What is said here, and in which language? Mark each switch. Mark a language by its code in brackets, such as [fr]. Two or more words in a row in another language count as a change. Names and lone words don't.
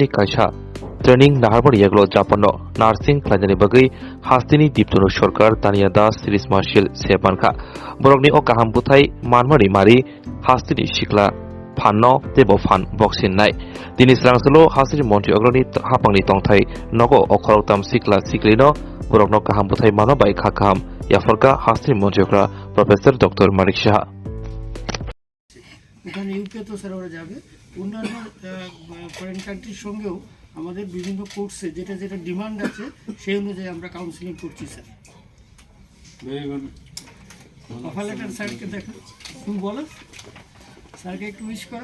[trp] कायसा ट्रेनिं नाहारबारि याग्लो जापानो नार्सिं खालायनायनि बागै हास्तेनि दिप्तनु सरकार तानिया दास सिरिस मार्शेल सेबानखा बरकनि अ काहाम बुथाय मानमारि मारि हास्तेनि सिक्ला फाननो देबो फान बक्सिन नाय दिनै स्रांसलो हास्तेनि मन्त्रि अग्रनि हापांनि तंथाय नगो अखरताम सिक्ला सिक्लिनो बरकनो काहाम बुथाय मानो बाय खाकाम याफरका हास्तेनि मन्त्रिफ्रा प्रफेसर डॉक्टर मानिक शाह [bn] ওখানে ইউকে তো স্যার ওরা যাবে অন্যান্য [en] foreign countrir [bn] সঙ্গেও আমাদের বিভিন্ন কোর্সে যেটা যেটা ডিমান্ড আছে সেই অনুযায়ী আমরা কাউন্সিলিং করছি স্যার। [en] very good. offer letter [bn] স্যারকে দেখো, তুমি বলো স্যারকে একটু উইশ করো।